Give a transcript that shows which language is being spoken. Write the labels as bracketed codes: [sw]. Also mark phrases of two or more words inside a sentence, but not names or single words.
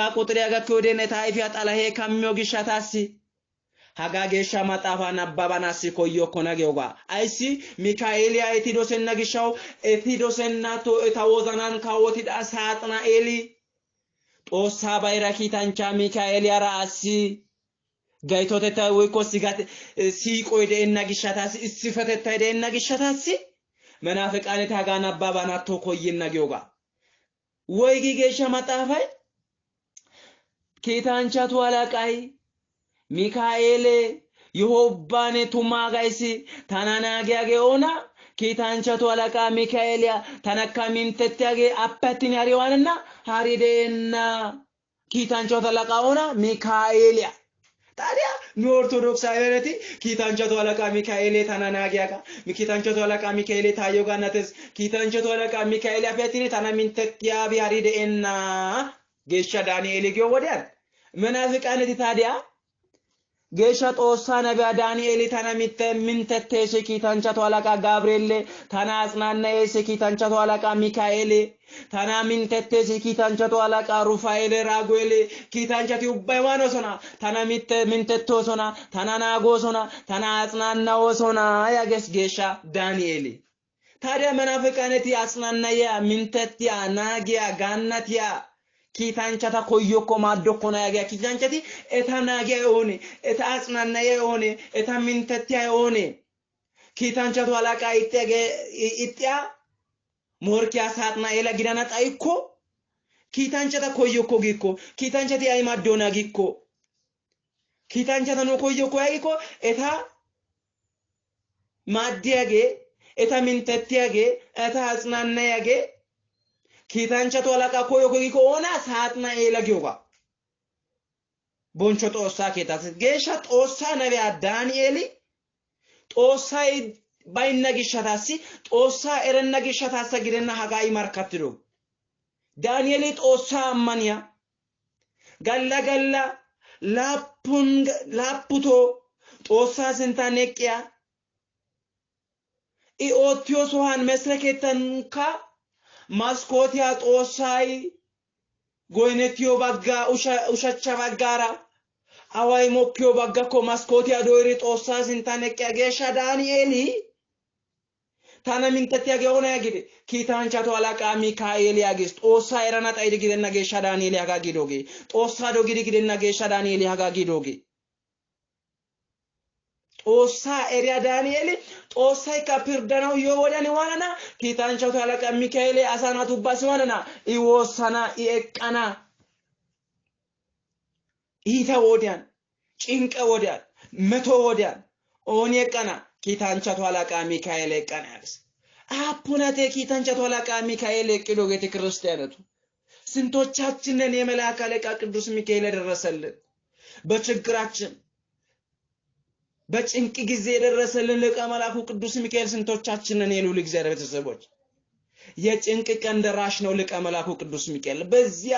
[wal] ቁጥሪያ ጋከውዲያነ ታይፊ አጣላሄ ካሚዮ ግሻታሲ ሀጋ ጌሻ ማጣፋ ነባባናሲ ኮዮ ኮናጌውጋ አይሲ ሚካኤል ያይቲዶሰና ግሻው ኤቲዶሰናቶ ታወዛናን ካወቲዳ ሳጥና ኤሊ ጦሳ ባይራኪ ታንቻ ሚካኤል ያራሲ ጋይቶተታ ወይኮ ሲጋት ሲቆይደ እና ግሻታሲ ሲፈተታ እና ግሻታሲ መናፍቃኔ ታጋና ባባናቶ ኮይና ጊዮጋ ወይ ጊጌሻ ማጣፋይ ኪታንቻቱ አለቃይ ሚካኤል ይሆባኔ ቱማጋይሲ ታናናጊያጌ ኦና ኪታንቻቱ አለቃ ሚካኤል ተነካሚንተቲያጌ አፓቲን ያሪዋንና ሃሪዴና ኪታንቻቱ አለቃ ኦና ሚካኤል ታዲያ ኦርቶዶክስ አይበረቲ ኪታንቻቱ አለቃ ሚካኤል ታናናጊያጋ ኪታንቻቱ አለቃ ሚካኤል ታዮጋናተስ ኪታንቻቱ አለቃ ሚካኤል አፍያቲኔ ታናሚንተቲያ ቢያሪደና ጌሻ ዳንኤል ጊዮ ወዲያን መናፍቃነት ታዲያ ጌሻ ጦሳ ነቢያ ዳንኤል ታናሚንተቴስ ኪታንቻቱ አለቃ ጋብርኤል ታናጽናና ኪታንቻቱ አለቃ ሚካኤል ታናሚንተቴስ ኪታንቻቱ አለቃ ሩፋኤል ራጉኤል ኪታንቻቱ ባይዋኖ ሶና ታናሚንተቶ ሶና ታናናጎ ሶና ታናጽናናው ሶና ያገስ ጌሻ ዳንኤል ታዲያ መናፍቃነት ያጽናናያ ሚንተቲያ ናጊያ ጋናቲያ ኪታንቻታ ኮይኮ ማዶኮና ያጋ ኪታንቻቲ ኤታናጊያ ሆነ ኤታጽናናያ ሆነ ኤታሚንተቲያ ሆነ ኪታንቻቱ አለቃ ኢጥያ ሞርኪያ ሳጥና ኤላ ጊዳና ጣይኮ ኪታንቻታ ኮይኮ ጊኮ ኪታንቻቲ አይማዶና ጊኮ ኪታንቻታ ነው ኮይኮ ያጊኮ ኤታ ማዲያጌ ኤታሚንተቲያጌ ኤታጽናናያጌ ኪታንቻቱ አለቃ ኮይኮ ጊኮ ኦና ሳጥና ኤላ ጊዮጋ ቦንቾ ጦሳ ኬታስ ጌሻ ጦሳ ነቢያ ዳንኤል ጦሳይ ባይነግሻታሲ ጦሳ ኤረነግሻታሳ ግደና ሀጋይ ማርካትዶ ዳንኤል ጦሳ አማንያ ገላ ላፑቶ ጦሳ ስንታነቂያ ኢኦቲዮ ሶሃን መስረከተንካ ማስኮቲያ ጦሳይ ጎይነቲዮ ባጋ ኡሻቻ ባጋራ awai mokkio baggako maskoti adoiri xossa sintane qagesha Danieli tana mintati agona yagide kitancha to alaka Mikaeli agis xossa erana xaydi gidenna gesha Danieli haga gidoge xossa do gidi gidenna gesha Danieli haga gidoge xossa eriya Danieli xossa ka pirdanaw yo wodani wanana kitancha to alaka Mikaeli asana tubas wanana iwosana iqana ita wodian cinqa wodian meto wodian oni qana kitancha to alaka Mikaeli qana yabs አፑናቴ ኪታንቻ ተዋላቃ ሚካኤል እቅዶ ቤተ ክርስቲያነቱ [am] ስንቶቻችንን የመላእክት አለቃ ቅዱስ ሚካኤል ደረሰልን በችግራችን በጭንቅ ጊዜ ደረሰልን ለቃ መላእኩ ቅዱስ ሚካኤል ስንቶቻችንን የሉል እግዚአብሔር ቤተሰቦች የጭንቅ ቀን ደራሽ ነው ለቃ መላእኩ ቅዱስ ሚካኤል በዚያ